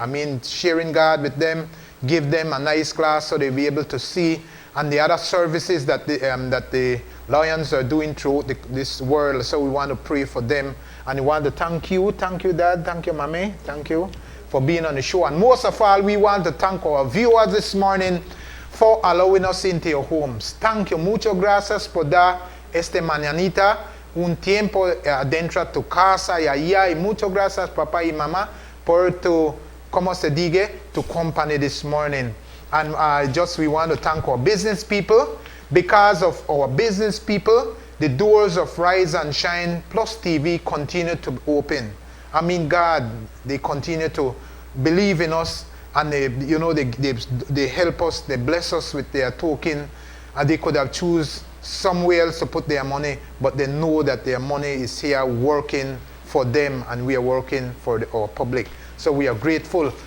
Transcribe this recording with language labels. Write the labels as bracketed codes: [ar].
[en] I mean, sharing God with them, give them a nice class so they'll be able to see, and the other services that the Lions are doing through this world. So we want to pray for them. And we want to thank you, Dad, thank you, Mami, thank you for being on the show. And most of all, we want to thank our viewers this morning for allowing us into your homes. Thank you, [es] muchas gracias por dar esta mañanita un tiempo dentro de tu casa y allá. Y muchas gracias, papá y mamá, por tu, como se diga, tu [en] company this morning. And we want to thank our business people. Because of our business people, the doors of Rise and Shine Plus TV continue to open. I mean, God, they continue to believe in us, and they help us, they bless us with their token, and they could have choose somewhere else to put their money, but they know that their money is here working for them, and we are working for our public. So we are grateful.